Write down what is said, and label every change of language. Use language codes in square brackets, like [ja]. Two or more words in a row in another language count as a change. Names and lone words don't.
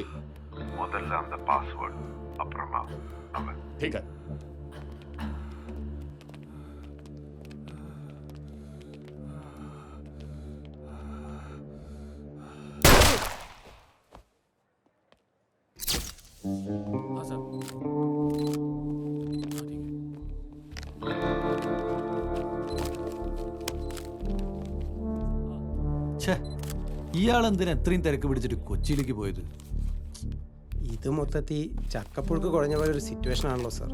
[hi] ಮೊದಲ அந்த பாஸ்வேர்ட், அப்புறமா நம்ம. ठीक है. हाँ सर. [ml] ഇയാൾ എന്തിനാ എത്രയും തിരക്ക് പിടിച്ചിട്ട് കൊച്ചിയിലേക്ക് പോയത്? ഇത് മൊത്തത്തിൽ ചക്കപ്പുഴുക്ക് കുഴഞ്ഞ പോലെ ഒരു സിറ്റുവേഷൻ ആണല്ലോ സാർ.